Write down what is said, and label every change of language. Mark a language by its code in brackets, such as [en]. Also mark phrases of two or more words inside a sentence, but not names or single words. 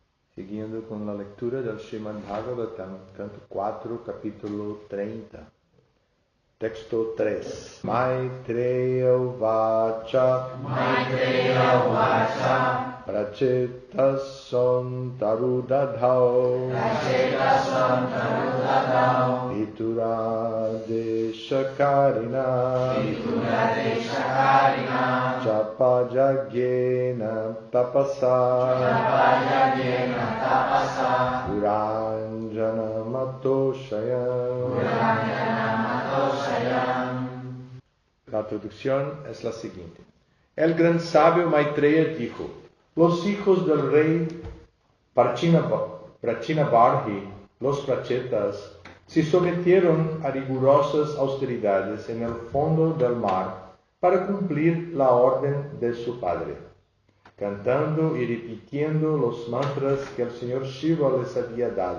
[pt] Seguindo com a leitura do Srimad Bhagavatam, canto 4, capítulo 30. Texto 3. [sa] मैत्रेय वच प्रचेतस् सोन्तरुदधौ वितुर देशकरिण चपजग्येन तपस पुरञ्जन मतोषयम्. [es] La traducción es la siguiente. El gran sabio Maitreya dijo: los hijos del rey Prachinabarhi, los prachetas, se sometieron a rigurosas austeridades en el fondo del mar para cumplir la orden de su padre, cantando y repitiendo los mantras que el señor Shiva les había dado.